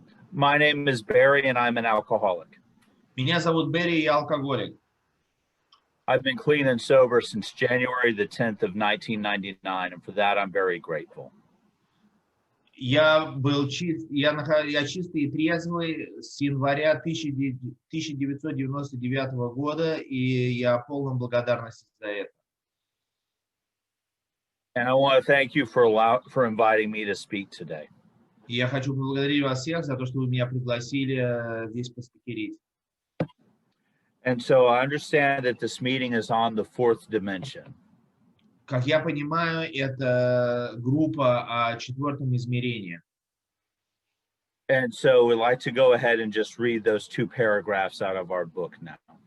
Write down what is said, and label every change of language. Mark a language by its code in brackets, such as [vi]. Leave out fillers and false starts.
[en] My name is Barry and I'm an alcoholic. [ru] Меня зовут Бари, я алкоголик. [en] I've been clean and sober since January the 10th of 1999, and for that I'm very grateful. [ru] Я чистый и трезвый с января 1999 года, и я полон благодарности за это. [en] And I want to thank you for inviting me to speak today. [ru] И я хочу поблагодарить вас всех за то, что вы меня пригласили здесь поспикерить. [en] And so I understand that this meeting is on the fourth dimension. [ru] Как я понимаю, это группа о четвертом измерении. [en] And so we'd like to go ahead and just read those two paragraphs out of our book now.